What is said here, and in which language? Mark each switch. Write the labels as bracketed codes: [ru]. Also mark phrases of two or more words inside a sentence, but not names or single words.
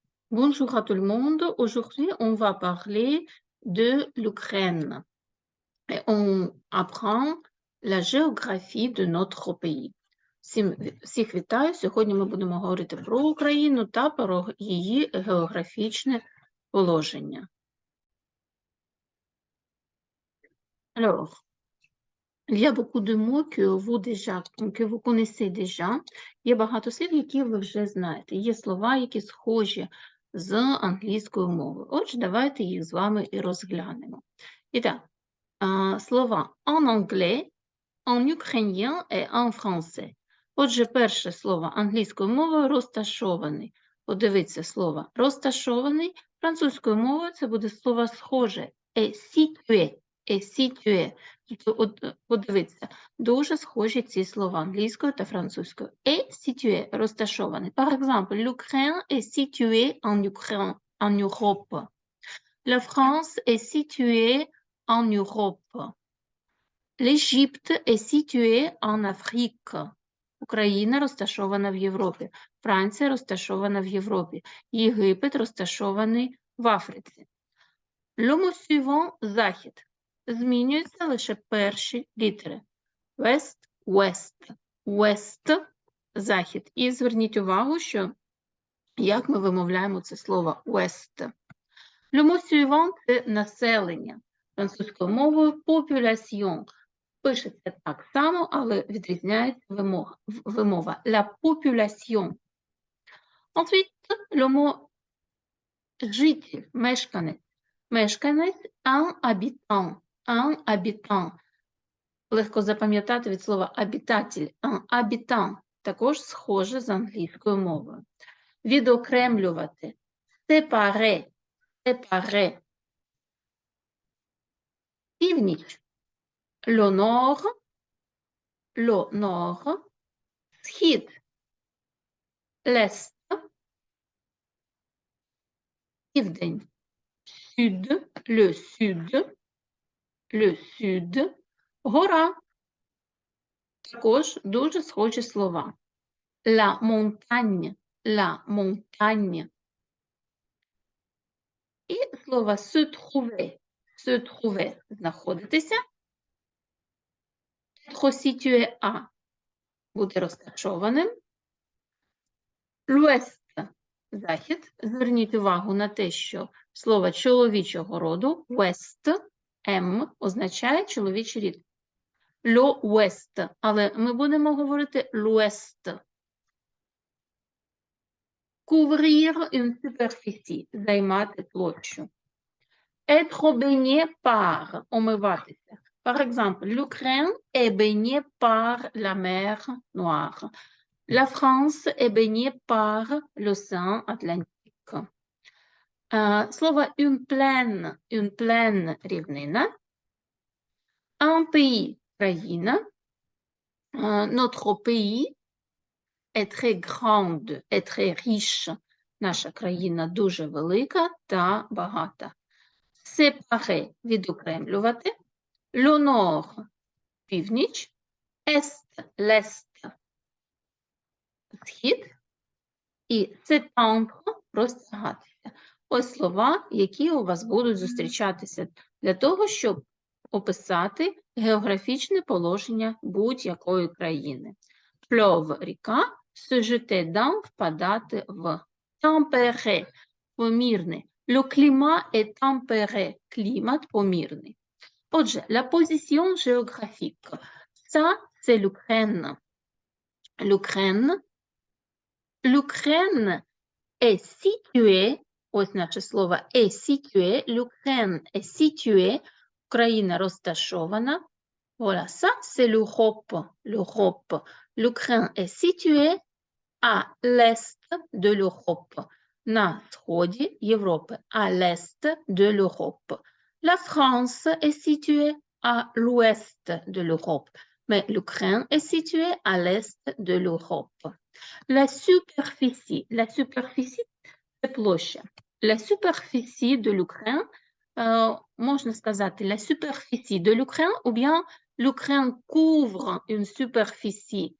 [fr] Bonjour à tout le monde. Aujourd'hui, on va parler de l'Ukraine et on apprend la géographie de notre pays. [uk] Всіх вітаю. Сьогодні ми будемо говорити про Україну та про її географічне положення. [fr] Alors, il y a beaucoup de mots que vous connaissez déjà. [uk] Є багато слів, які ви вже знаєте. Є слова, які схожі з англійською мовою. Отже, давайте їх з вами і розглянемо. І так, слова [fr] en anglais, en ukrainien et en français. [uk] Отже, перше слово англійською мовою розташований. Подивіться слово розташований. Французькою мовою це буде слово схоже. [fr] Est situé. Est situé. [uk] Тобто, подивіться, дуже схожі ці слова англійською та французькою. [fr] Est situé – розташований. Par exemple, l'Ukraine est située en Europe. La France est située en Europe. L'Égypte est située en Afrique. [uk] Україна розташована в Європі. Франція розташована в Європі. Єгипет розташований в Африці. [fr] Le mot suivant – [uk] захід. Змінюються лише перші літери. [en] West, west. West – [uk] захід. І зверніть увагу, що як ми вимовляємо це слово west. [fr] Le mot suivant – [uk] це населення. Французькою мовою population. Пишеться так само, але відрізняється вимова. [fr] La population. Ensuite, le mot [uk] житель, мешканець. [fr] Мешканець un habitant. Un habitant. [uk] Легко запам'ятати від слова обітатель. [fr] Un habitant. [uk] Також схоже з англійською мовою. Відокремлювати. [fr] Séparer. Séparer. Північ. Le nord, схід, l'est, південь, sud, le sud, [uk] гора. Також дуже схожі слова. [fr] La montagne. [uk] І слово [fr] se trouver, [uk] знаходитися. [fr] Être situé à [uk] бути розташованим. [fr] L'ouest – захід. [uk] Зверніть увагу на те, що слово чоловічого роду west, M, означає чоловічий рід. L'ouest, але ми будемо говорити l'ouest. [fr] Couvrir une superficie – [uk] займати площу. [fr] Être baigné par – омиватися. Par exemple, l'Ukraine est baignée par la mer Noire. La France est baignée par l'océan Atlantique. [uk] Слово [fr] une plaine [uk] – рівнина. [fr] Un pays – країна. Notre pays est très grande, est très riche. [uk] Наша країна дуже велика та багата. [fr] Séparer – відокремлювати. Le nord – північ, est, l'est – [uk] схід, і s'étendre – розтягатися. Ось слова, які у вас будуть зустрічатися для того, щоб описати географічне положення будь-якої країни. [fr] Fleuve – ріка, se jeter dans – [uk] впадати в. [fr] Tempéré – помірний. Le climat est tempéré – [uk] клімат помірний. Отже, [fr] la position géographique. Ça, c'est l'Ukraine. L'Ukraine est située, [uk] ось наше слово [fr] est située, l'Ukraine est située, [uk] Україна розташована. [fr] Voilà, ça, c'est l'Europe. L'Ukraine est située à l'est de l'Europe. [uk] На сході Європи, [fr] à l'est de l'Europe. La France est située à l'ouest de l'Europe, mais l'Ukraine est située à l'est de l'Europe. La superficie, c'est площа. La superficie de l'Ukraine, [uk] можна сказати, [fr] la superficie de l'Ukraine, ou bien l'Ukraine couvre une superficie.